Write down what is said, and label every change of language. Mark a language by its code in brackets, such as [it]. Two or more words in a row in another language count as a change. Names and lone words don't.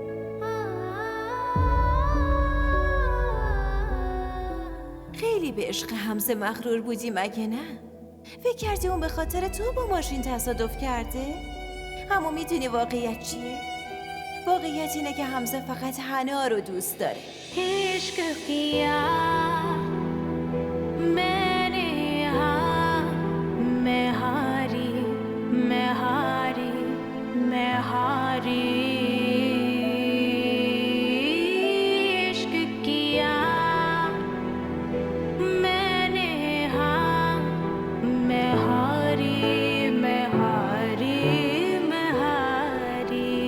[fa] خیلی به عشق حمزه مغرور بودی مگه نه؟ فکر کردی اون به خاطر تو با ماشین تصادف کرده؟ اما میدونی واقعیت چیه؟ واقعیت اینه که حمزه فقط حنا رو دوست داره. [hi] इश्क किया मैंने हाँ मैं हारी मैं हारी मैं हारी इश्क किया मैंने हाँ मैं हारी मैं हारी मैं हारी